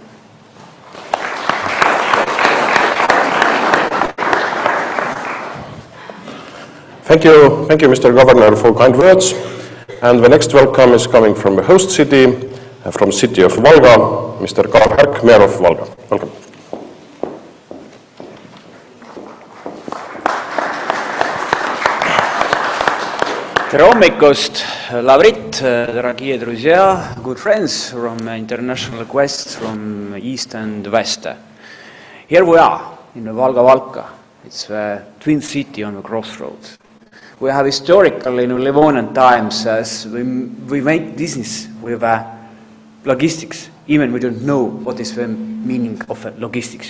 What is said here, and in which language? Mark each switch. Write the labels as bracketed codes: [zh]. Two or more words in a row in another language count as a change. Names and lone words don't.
[en] Thank you, Mr. Governor, for kind words. And the next welcome is coming from the host city, from city of Valga, Mr. Karl Härk, Mayor of Valga. Welcome. [et] Tere hommikust, Lavrit, [ru] дорогие друзья, [en] good friends from international requests from east and west. Here we are in Valga. It's the twin city on the crossroads. We have historically in Livonian times as we make business with logistics, even we don't know what is the meaning of logistics.